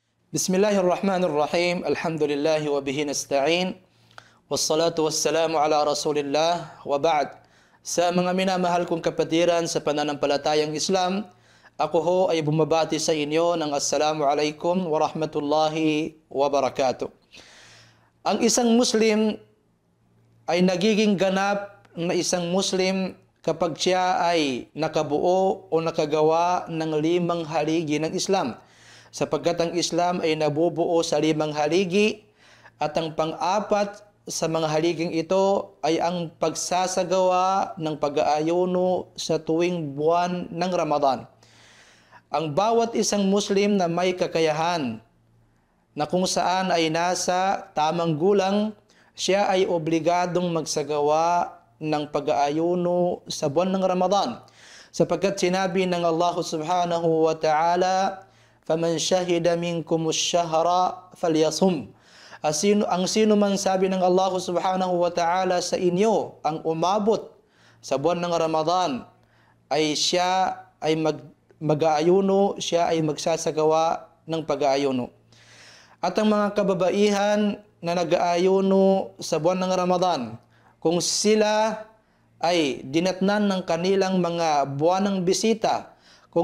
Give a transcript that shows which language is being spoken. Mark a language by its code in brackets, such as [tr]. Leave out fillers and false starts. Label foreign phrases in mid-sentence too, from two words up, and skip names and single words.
[ar] بسم الله الرحمن الرحيم. الحمد لله وبه نستعين. والصلاة والسلام على رسول الله وبعد. [tl] Sa mga minamahal kong kapatiran sa pananampalatayang Islam, ako ho ay bumabati sa inyo ng [ar] السلام عليكم ورحمة الله وبركاته. [tl] Ang isang Muslim ay nagiging ganap na isang Muslim kapag siya ay nakabuo o nakagawa ng 5 haligi ng Islam. Sapagkat ang Islam ay nabubuo sa 5 haligi at ang pang-apat sa mga haliging ito ay ang pagsasagawa ng pag-aayuno sa tuwing buwan ng Ramadan. Ang bawat isang Muslim na may kakayahan na kung saan ay nasa tamang gulang, siya ay obligadong magsagawa ng pag-aayuno sa buwan ng Ramadan. Sapagkat sinabi ng [ar] الله سبحانه وتعالى, "فمن شهد منكم الشهر فليصمه." [tl] Ang sino man sabi ng [ar] الله سبحانه وتعالى [tl] sa inyo ang umabot sa buwan ng Ramadan, ay siya ay mag-aayuno, siya ay magsasagawa ng pag-aayuno. At ang mga kababaihan na nag-aayuno sa buwan ng Ramadan, kung sila ay dinatnan ng kanilang mga buwanang bisita, kung